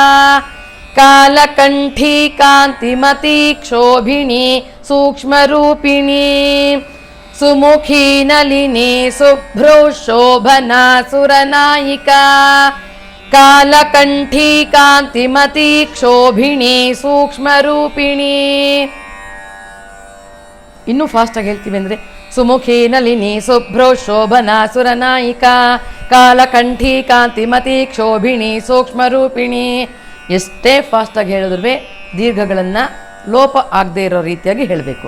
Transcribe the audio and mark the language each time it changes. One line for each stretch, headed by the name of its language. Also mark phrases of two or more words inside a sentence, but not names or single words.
Sanskrit: ಕಾಲಕಂಠಿ ಕಾಂತಿಮತಿ ಕ್ಷೋಭಿಣಿ ಸೂಕ್ಷ್ಮರೂಪಿಣಿ ಸುಮುಖಿ ನಲಿನಿ ಸುಭ್ರೂ ಶೋಭನ ಸುರನಾಯಿಕ ಕಾಲಕಂಠಿ ಕಾಂತಿಮತಿ ಕ್ಷೋಭಿಣಿ ಸೂಕ್ಷ್ಮರೂಪಿಣಿ.
Kannada: ಇನ್ನೂ ಫಾಸ್ಟಾಗಿ ಹೇಳ್ತೀವಿ ಅಂದರೆ
Sanskrit: ಸುಮುಖಿ ನಲಿನಿ ಸುಭ್ರೂ ಶೋಭನ ಸುರನಾಯಿಕ ಕಾಲಕಂಠಿ ಕಾಂತಿಮತಿ ಕ್ಷೋಭಿಣಿ ಸೂಕ್ಷ್ಮರೂಪಿಣಿ.
Kannada: ಎಷ್ಟೇ ಫಾಸ್ಟಾಗಿ ಹೇಳಿದ್ರೂ ದೀರ್ಘಗಳನ್ನು ಲೋಪ ಆಗದೇ ಇರೋ ರೀತಿಯಾಗಿ ಹೇಳಬೇಕು.